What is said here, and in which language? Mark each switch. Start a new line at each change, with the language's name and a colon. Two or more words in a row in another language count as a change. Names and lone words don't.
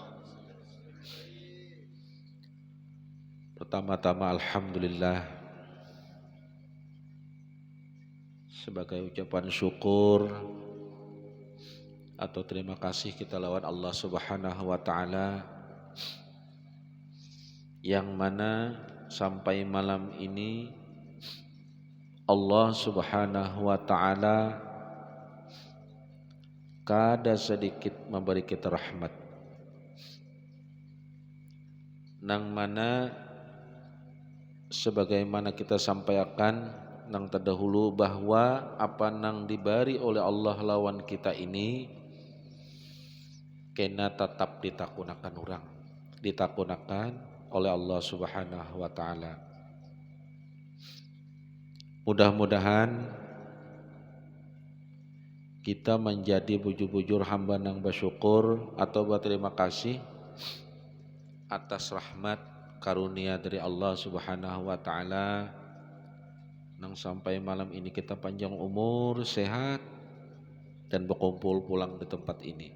Banjar: Pertama-tama alhamdulillah sebagai ucapan syukur atau terima kasih kita lawan Allah
Arabic: Subhanahu wa taala
Banjar: yang mana sampai malam ini Allah
Arabic: Subhanahu wa taala
Banjar: kada sedikit memberi kita rahmat, nang mana sebagaimana kita sampaikan nang terdahulu bahwa apa nang diberi oleh Allah lawan kita ini kena tetap ditakunakan orang, ditakunakan oleh Allah
Arabic: Subhanahu wa taala.
Banjar: Mudah-mudahan kita menjadi bujur-bujur hamba nang bersyukur atau berterima kasih atas rahmat karunia dari Allah
Arabic: Subhanahu wa taala
Banjar: nang sampai malam ini kita panjang umur, sehat dan berkumpul pulang di tempat ini.